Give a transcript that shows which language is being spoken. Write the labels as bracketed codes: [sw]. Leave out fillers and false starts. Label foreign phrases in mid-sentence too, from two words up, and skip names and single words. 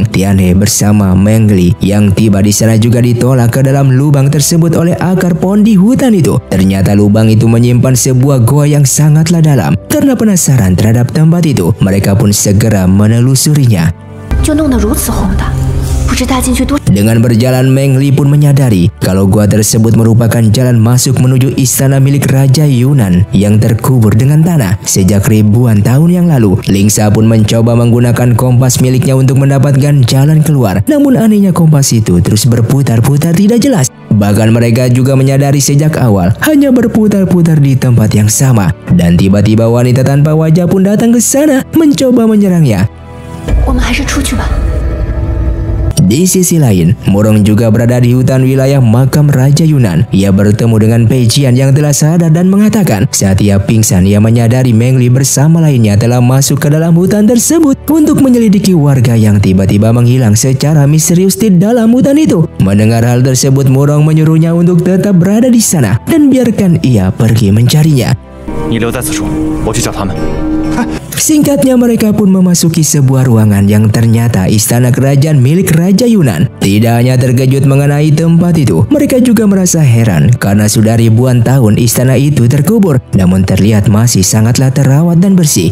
[id] Tianhe bersama Meng Li yang tiba di sana juga ditolak ke dalam lubang tersebut oleh akar pohon di hutan itu. Ternyata lubang itu menyimpan sebuah goa yang sangatlah dalam. Karena penasaran terhadap tempat itu, mereka pun segera menelusurinya. [zh] 不知大进去多。 [id] Dengan berjalan, Meng Li pun menyadari kalau gua tersebut merupakan jalan masuk menuju istana milik Raja Yunan yang terkubur dengan tanah sejak ribuan tahun yang lalu. Lingsa pun mencoba menggunakan kompas miliknya untuk mendapatkan jalan keluar. Namun anehnya kompas itu terus berputar-putar tidak jelas. Bahkan mereka juga menyadari sejak awal hanya berputar-putar di tempat yang sama. Dan tiba-tiba wanita tanpa wajah pun datang ke sana mencoba menyerangnya. [zh] 我们还是出去吧。 [id] Di sisi lain, Murong juga berada di hutan wilayah makam Raja Yunan. Ia bertemu dengan Pei Jian yang telah sadar dan mengatakan saat ia pingsan ia menyadari Meng Li bersama lainnya telah masuk ke dalam hutan tersebut untuk menyelidiki warga yang tiba-tiba menghilang secara misterius di dalam hutan itu. Mendengar hal tersebut, Murong menyuruhnya untuk tetap berada di sana dan biarkan ia pergi mencarinya. [zh] 你留在此处，我去找他们。 [id] Singkatnya mereka pun memasuki sebuah ruangan yang ternyata istana kerajaan milik Raja Yunan. Tidak hanya terkejut mengenai tempat itu, mereka juga merasa heran karena sudah ribuan tahun istana itu terkubur, namun terlihat masih sangatlah terawat dan bersih.